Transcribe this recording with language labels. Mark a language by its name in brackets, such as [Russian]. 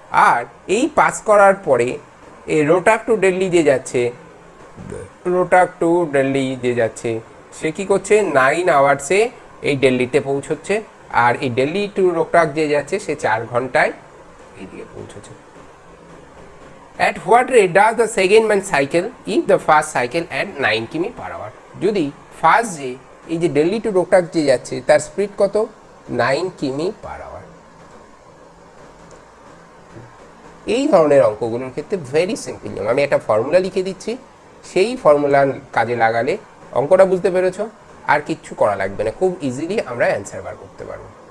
[Bangla] আর এই পাস করার পরে এই রোহটাক টু দিল্লি যে যাচ্ছে, রোহটাক টু দিল্লি যে যাচ্ছে সে কী করছে, 9 আওয়ার্সে এই দিল্লিতে পৌঁছচ্ছে। আর এই দিল্লি টু রোহটাক যে যাচ্ছে সে 4 ঘন্টায় এইদিকে পৌঁছচ্ছে। [English] At what rate does the second man cycle if the first cycle at 9 km per hour? [Bangla] যদি ফার্স্ট যে এই যে দিল্লি টু রোহটাক যে যাচ্ছে তার স্পিড কত, 9 কিমি পার আওয়ার। এই ধরনের অঙ্কগুলোর ক্ষেত্রে ভেরি সিম্পল নিয়ম, আমি একটা ফর্মুলা লিখে দিচ্ছি, সেই ফর্মুলা কাজে লাগালে অঙ্কটা বুঝতে পেরেছো, আর কিচ্ছু করা লাগবে না, খুব ইজিলি আমরা অ্যান্সার বার করতে পারবো।